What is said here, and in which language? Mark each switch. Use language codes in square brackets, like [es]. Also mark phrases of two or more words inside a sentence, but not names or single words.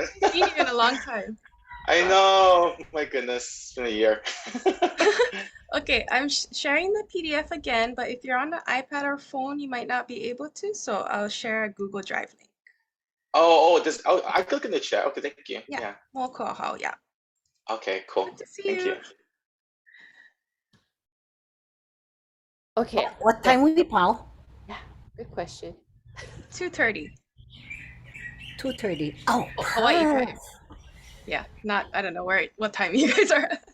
[en] Haven't seen you in a long time. I know. My goodness, it's been a year. Okay, I'm sharing the PDF again, but if you're on the iPad or phone, you might not be able to, so I'll share a Google Drive link. Oh, I click in the chat. Okay, thank you. Yeah. Moʻokūʻauhau, yeah. Okay, cool. Good to see Thank you. Okay. What time will we pau? Yeah, good question. 2:30. 2:30. Oh, Hawaii time. perfect. Yeah, not, I don't know what time you guys are at.